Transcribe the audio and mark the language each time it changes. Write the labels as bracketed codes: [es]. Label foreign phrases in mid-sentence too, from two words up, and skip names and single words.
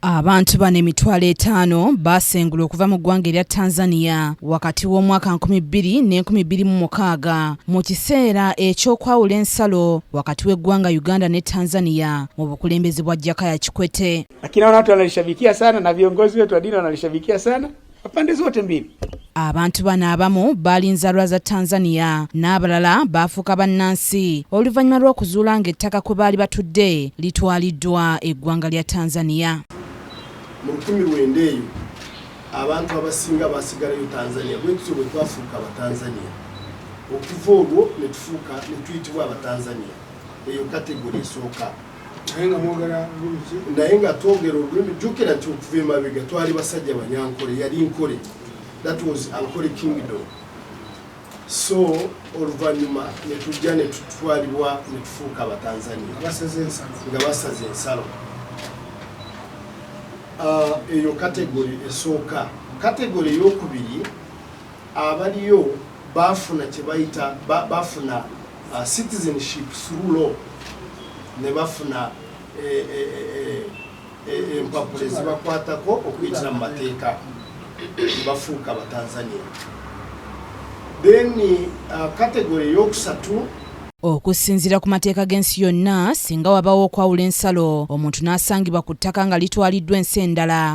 [lg] Abantu bane emitwalo 5 basengula okuva mu ggwanga erya Tanzania wakati w'omwaka 2026 mu kiseera eky'okwawula ensalo wakati w'eggwanga Uganda ne Tanzania mu bukulembeze bwa Jakaya Kikwete. [sw] Lakini watu wanalishabikia sana na viongozi wetu wa dini wanalishabikia sana pande zote mbili. [lg] Abantu bano abamu bali nzalwa za Tanzania n'abalala baafuuka bannansi oluvannyuma lw'okuzuula ng'ettaka kwe baali batudde litwaliddwa eggwanga lya Tanzania. Mu 1900 abantu abasinga basigalayo Tanzania bwetutyo bwe twafuuka abatanzania okuva olwo ne tufuuka ne tuyitibwa abatanzania eyo kategori esooka naye nga twogera olulimi jjukira nti okuva emabega twali basajja banyankole yali nkole, [en] that was Ankole Kingdom. [lg] So oluvannyuma ne tujja ne tutwalibwa ne tufuuka abatanzania nga basaze ensalo. Eyo kategori esooka. Kategori ey'okubiri abaliyo bafuna kye bayita bafuna [en] citizenship through law [lg] ne bafuna empapula ezibakwatako okuyitira mu mateeka bafuuka abatanzania. Then kategori ey'okusatu okusinziira ku mateeka g'ensi yonna singa wabawo okwawula ensalo omuntu n'asangibwa ku ttaka nga litwaliddwa ensi endala